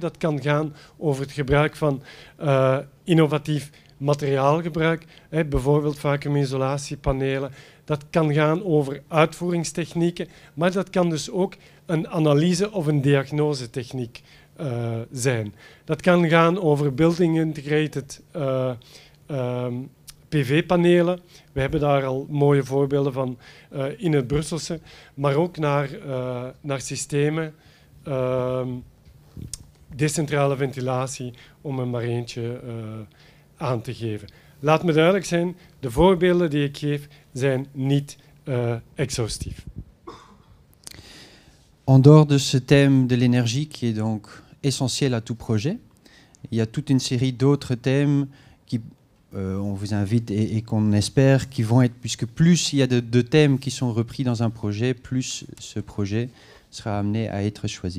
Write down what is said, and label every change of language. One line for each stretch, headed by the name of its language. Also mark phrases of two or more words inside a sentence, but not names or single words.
Dutch: Dat kan gaan over het gebruik van innovatief materiaalgebruik, bijvoorbeeld vacuumisolatiepanelen. Dat kan gaan over uitvoeringstechnieken, maar dat kan dus ook een analyse- of een diagnosetechniek zijn. Dat kan gaan over
English: building integrated
Dutch: PV-panelen. We hebben daar al mooie voorbeelden van in het Brusselse, maar ook naar systemen, decentrale ventilatie, om er maar eentje aan te geven. Laat me duidelijk zijn, de voorbeelden die ik geef zijn niet exhaustief.
French: En dehors de ce thème de l'énergie qui est donc essentiel à tout projet, il y a toute une série d'autres thèmes qui, on vous invite et qu'on espère qui vont être, puisque plus il y a de thèmes qui sont repris dans un projet, plus ce projet sera amené à être choisi.